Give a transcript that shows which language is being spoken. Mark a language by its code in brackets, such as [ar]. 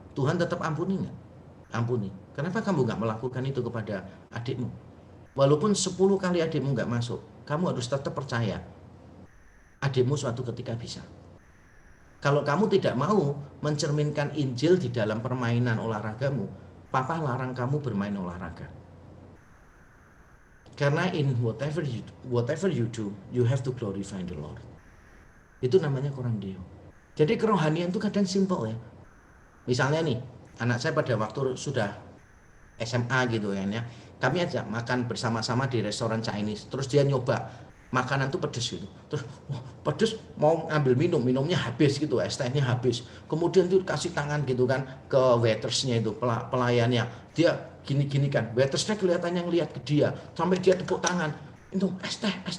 [id] Tuhan tetap ampuni nggak? Ampuni. Kenapa kamu nggak melakukan itu kepada adikmu? Walaupun 10 kali adikmu nggak masuk, kamu harus tetap percaya adikmu suatu ketika bisa. Kalau kamu tidak mau mencerminkan Injil di dalam permainan olahragamu, Papa larang kamu bermain olahraga. [en] Karena in whatever you do, you have to glorify the Lord. [id] Itu namanya coram Deo. Jadi kerohanian itu kadang simple ya. Misalnya nih, anak saya pada waktu sudah SMA gitu ya, kami ajak makan bersama-sama di restoran Chinese, terus dia nyoba makanan tuh pedes gitu, terus pedes, mau ngambil minumnya habis gitu, es tehnya habis, kemudian tuh kasih tangan gitu kan ke waitersnya itu, pelayannya, dia gini-gini kan, waitersnya kelihatannya ngelihat ke dia, sampai dia tepuk tangan, itu es teh